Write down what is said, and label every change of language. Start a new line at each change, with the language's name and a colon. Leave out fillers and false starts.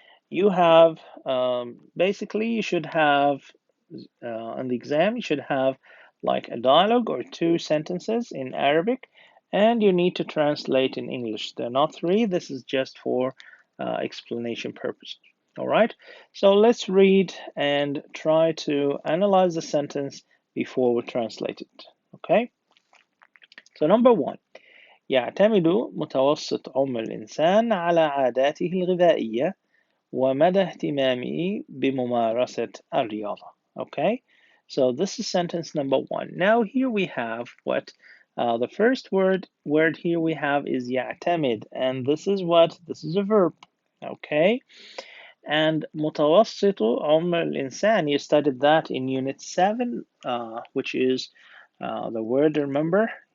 English: You have basically you should have on the exam you should have like a dialogue or two sentences in Arabic, and you need to translate in English. They're not three. This is just for explanation purposes. All right. So let's read and try to analyze the sentence before we translate it. Okay. So number one.
Arabic: يعتمد متوسط عمر الإنسان على عاداته الغذائية ومدى اهتمامه بممارسة الرياضة.
English: Okay, so this is sentence number one. Now here we have what the first word here we have is يعتمد, and this is what? This is a verb. Okay, and
Arabic: متوسط عمر الإنسان,
English: you studied that in unit 7, which is the word, remember?